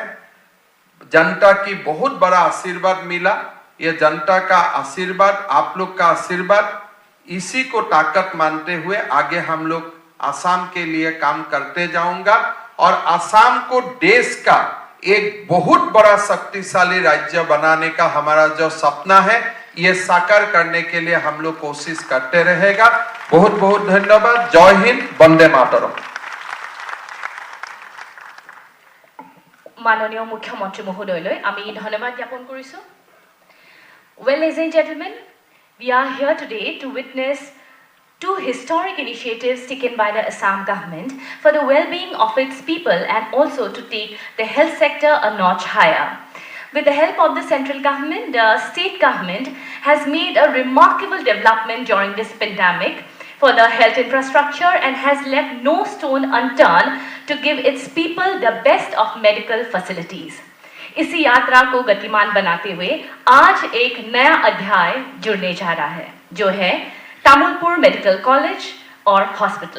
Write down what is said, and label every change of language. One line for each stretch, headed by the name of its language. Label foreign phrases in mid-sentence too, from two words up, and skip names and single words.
Hindi: जनता की बहुत बड़ा आशीर्वाद मिला, ये जनता का आशीर्वाद आप लोग का आशीर्वाद इसी को ताकत मानते हुए आगे हम लोग आसाम के लिए काम करते जाऊंगा और आसाम को देश का एक बहुत बड़ा शक्तिशाली राज्य बनाने का हमारा जो सपना है ये साकार करने के लिए हम लोग कोशिश करते रहेगा। बहुत बहुत धन्यवाद। जय हिंद, वंदे मातरम।
Assamese: মাননীয় মুখ্যমন্ত্ৰী মহোদয়লৈ আমি ধন্যবাদ জ্ঞাপন কৰিছো।
English: Well, ladies and gentlemen, we are here today to witness two historic initiatives taken by the Assam government for the well-being of its people and also to take the health sector a notch higher. With the help of the central government, the state government has made a remarkable development during this pandemic for the health infrastructure and has left no stone unturned to give its people the best of medical facilities.
Hindi: इसी यात्रा को गतिमान बनाते हुए आज एक नया अध्याय जुड़ने जा रहा है जो है तामुलपुर
English: medical college
Hindi: और हॉस्पिटल।